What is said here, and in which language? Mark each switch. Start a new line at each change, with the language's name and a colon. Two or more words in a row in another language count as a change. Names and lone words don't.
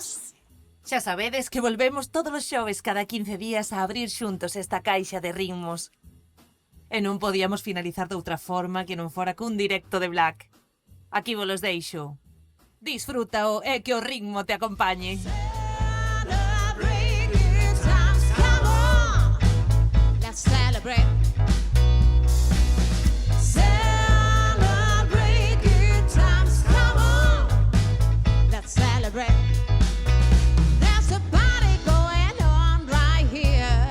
Galician: Xa sabedes que volvemos todos os xoves cada 15 días a abrir xuntos esta caixa de ritmos. E non podíamos finalizar de outra forma que non fora cun directo de Black. Aquí vos los deixo. Disfrútao e que o ritmo te acompañe.
English: Celebrate good times, come on. Let's celebrate. Celebrate good times, come on. Let's celebrate. There's a party going on right here.